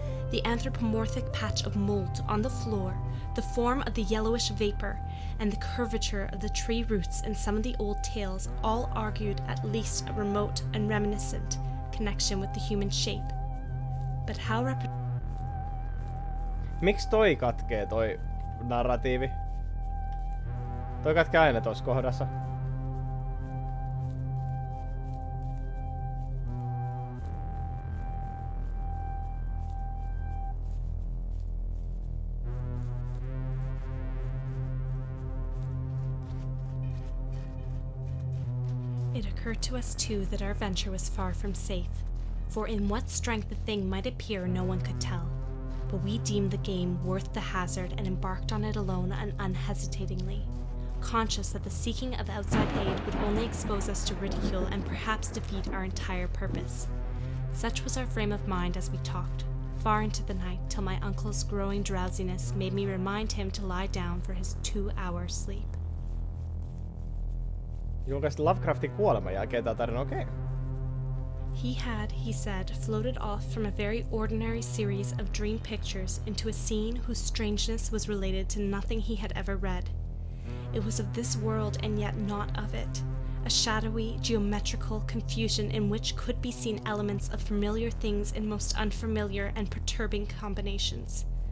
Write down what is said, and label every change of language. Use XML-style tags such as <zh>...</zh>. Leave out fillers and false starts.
<en>The anthropomorphic patch of mold on the floor, the form of the yellowish vapor, and the curvature of the tree roots in some of the old tales all argued at least a remote and reminiscent connection with the human shape. But how</en> <fi>Miksi toi katkee toi narratiivi? Toi katkee aina tossa kohdassa.</fi> <en>It occurred to us too that our venture was far from safe, for in what strength the thing might appear no one could tell. But we deemed the game worth the hazard and embarked on it alone and unhesitatingly, conscious that the seeking of outside aid would only expose us to ridicule and perhaps defeat our entire purpose. Such was our frame of mind as we talked, far into the night, till my uncle's growing drowsiness made me remind him to lie down for his 2-hour sleep.</en> <fi>Julkaisi Lovecraftin kuoleman jälkeen tää tarina, okei.</fi> <en>He had, he said, floated off from a very ordinary series of dream pictures into a scene whose strangeness was related to nothing he had ever read. It was of this world and yet not of it, a shadowy, geometrical confusion in which could be seen elements of familiar things in most unfamiliar and perturbing combinations.</en>